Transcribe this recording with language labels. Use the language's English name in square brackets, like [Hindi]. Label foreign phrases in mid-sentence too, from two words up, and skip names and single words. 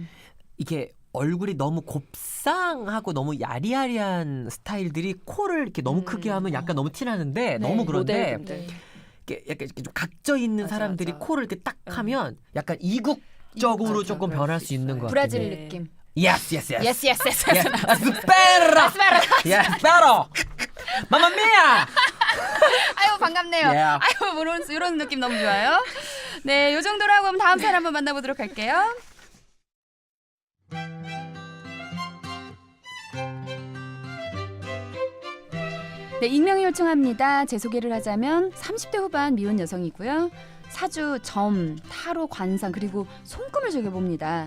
[Korean] 이게 얼굴이 너무 곱상하고 너무 야리야리한 스타일들이 코를 이렇게 너무 크게 하면 약간 너무 티나는데 네, 너무 그런데 모델분들. 네. 이렇게 약간 이렇게 좀 각져 있는 맞아, 사람들이 맞아. 코를 이렇게 딱 하면 약간 이국적으로 맞아, 조금 그럴 변할 수 수 있는 있어요. 것 같아요. 브라질 네. 느낌. [English] Yes, yes, yes. Yes, yes, yes. Yes, aspero. Yes, aspero. [Italian] Mamma mia. [Korean] 아유 반갑네요. 예. 아유 이런 느낌 너무 좋아요. 네, 요 정도로 하고 그럼 다음 사연 한번 만나보도록 할게요. 네, 익명을 요청합니다. 제 소개를 하자면 30대 후반 미혼 여성이고요. 사주, 점, 타로, 관상 그리고 손금을 즐겨봅니다.